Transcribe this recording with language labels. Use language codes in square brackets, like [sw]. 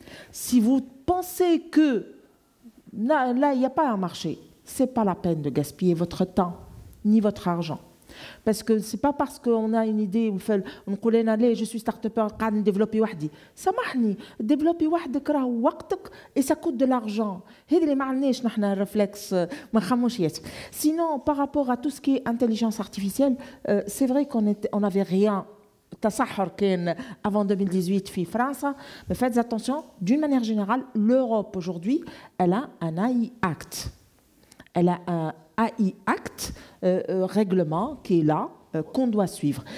[fr] Si vous pensez que là, il n'y a pas un marché, ce n'est pas la peine de gaspiller votre temps, ni votre argent. Parce que ce n'est pas parce qu'on a une idée, on dit allez, je suis start-upper, je vais développer [ar] وحدي. سامحني, [fr] développer [ar] وحدك راه وقتك [fr] et ça coûte de l'argent. [ar] هذا اللي ما عندناش نحن الرفلكس ما نخموش ياسر. [fr] Sinon, par rapport à tout ce qui est intelligence artificielle, c'est vrai qu'on n'avait rien. [ar] التصحر كان [fr] avant 2018 [ar] في فرنسا, [fr] mais faites attention, d'une manière générale, l'Europe aujourd'hui, elle a un AI Act. Elle a un AI Act, règlement qui est là, qu'on doit suivre.